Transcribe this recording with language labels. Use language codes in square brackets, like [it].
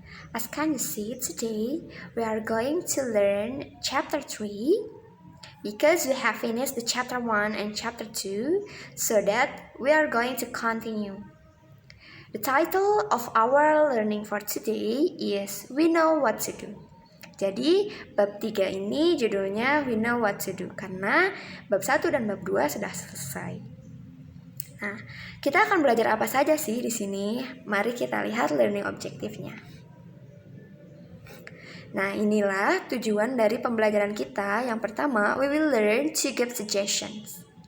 [en] As can you see, today we are going to learn chapter 3 because we have finished the chapter 1 and chapter 2, so that we are going to continue. The title of our learning for today is We Know What to Do. [id] Jadi, bab 3 ini judulnya We Know What to Do karena bab 1 dan bab 2 sudah selesai. Nah, kita akan belajar apa saja sih di sini? Mari kita lihat learning objektifnya. Nah, inilah tujuan dari pembelajaran kita. Yang pertama, [en] we will learn to give suggestions.